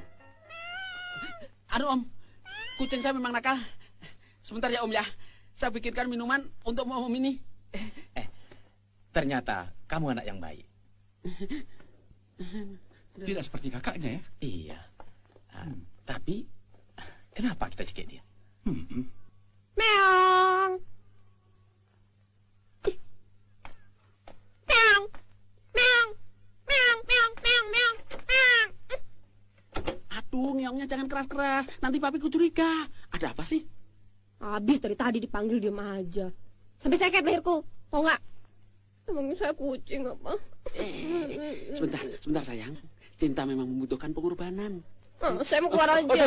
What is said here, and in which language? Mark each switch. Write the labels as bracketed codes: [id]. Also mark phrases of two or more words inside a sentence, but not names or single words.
[id] Om, kucing saya memang nakal. Sebentar ya Om ya, saya bikinkan minuman untuk Om ini. Ternyata kamu anak yang baik. Tidak seperti kakaknya ya? Iya. Tapi kenapa kita cekik dia? Meong. Meong. Meong. Meong, meong, meong, meong. Meong. Aduh, ngeongnya jangan keras-keras. Nanti papiku curiga. Ada apa sih? Habis dari tadi dipanggil diem aja. Sampai sakit leherku. Mau nggak? Emangnya saya kucing apa? Sebentar sayang. Cinta memang membutuhkan pengorbanan. Saya mau keluar aja.